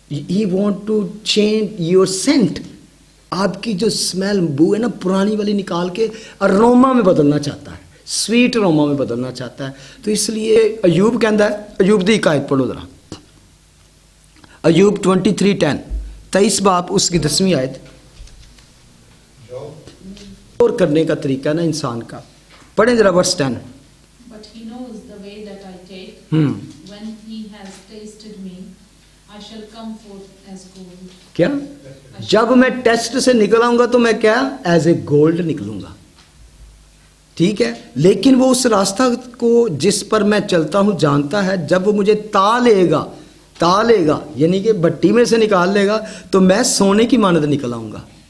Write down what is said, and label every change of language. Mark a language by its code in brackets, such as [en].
[en] he want to change your scent, [ur] آپ کی جو اسمیل بو ہے نا پرانی والی نکال کے اروما میں بدلنا چاہتا ہے، سویٹ اروما میں بدلنا چاہتا ہے. تو اس لیے ایوب کہندا ہے، ایوب دی حکایت پڑھو ذرا، ایوب 23:10 23 باب اس کی 10ویں آیت. اور کرنے کا طریقہ نا انسان کا، پڑھیں ذرا ورس 10. [en] But he knows the way that I take. When he has tasted me, I shall come forth as gold. [ur] کیا؟ جب میں ٹیسٹ سے نکل آؤں گا تو میں کیا ایز اے گولڈ نکلوں گا. ٹھیک ہے، لیکن وہ اس راستہ کو جس پر میں چلتا ہوں جانتا ہے، جب وہ مجھے تا لے گا یعنی کہ بھٹی میں سے نکال لے گا تو میں سونے کی مانند نکل آؤں گا.